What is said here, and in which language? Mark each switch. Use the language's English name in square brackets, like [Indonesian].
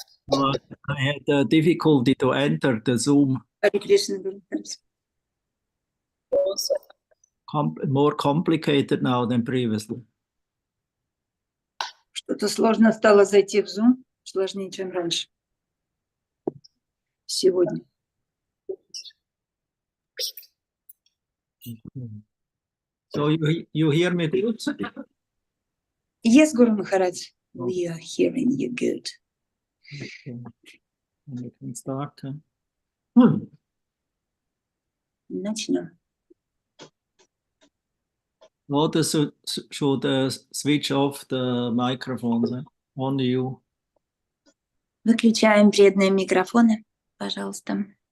[English] I had a difficulty to enter the Zoom. Hare Krishna, Guru Maharaj. More complicated now than previously. [Russian] Что-то сложно стало зайти в Zoom, сложнее, чем раньше. Сегодня. [English] So you hear me good? Yes, Guru Maharaj, we are hearing you good. Okay. And we can start. [Russian] Начнем. [English] What should switch off the microphones? On you. [Russian] Выключаем вредные микрофоны, пожалуйста.